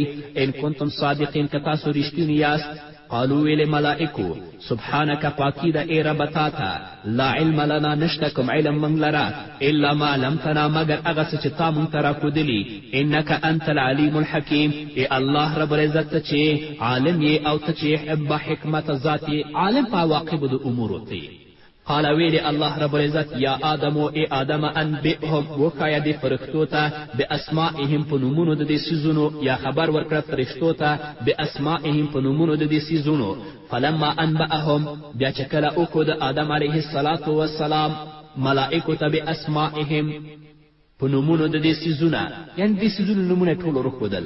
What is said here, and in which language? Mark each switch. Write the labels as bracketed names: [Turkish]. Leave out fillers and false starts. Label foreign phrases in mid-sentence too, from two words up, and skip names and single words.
[Arabic] ان کنتم صادقین، [Pashto] که تاسو رښتیني یاست. قالو ویلې ملائکو سبحانک، پاکی ده ای رب تا ته، [Arabic] لا علم لنا، [Pashto] نشته کوم علم موږ لره، [Arabic] الا ما علمتنا، [Pashto] مګر هغه څه چې تا موږ ته راښودلي. [Arabic] انک انت العلیم الحکیم، [Pashto] ای الله رب العزت ته چې عالم یې او ته چې با حکمت ذات یې، عالم په عواقبو د امورو ته. قال ویلی الله رب العزت [Arabic] یا آدمو [Pashto] ای آدم انبئهم، وښایه دې فرښتو ته باسمائهم په نومونو د دې څیزونو، یا خبر ورکړه فرښتو ته باسمائهم په نومونو د دې څیزونو. [Arabic] فلما انبأهم، [Pashto] بیا چې کله وکړو د آدم [Arabic] علیه السلام [Pashto] ملائکو ته باسمائهم په نومونو د دې څیزونه، یعنې دې څیزونو نومونه ټول ورښودل.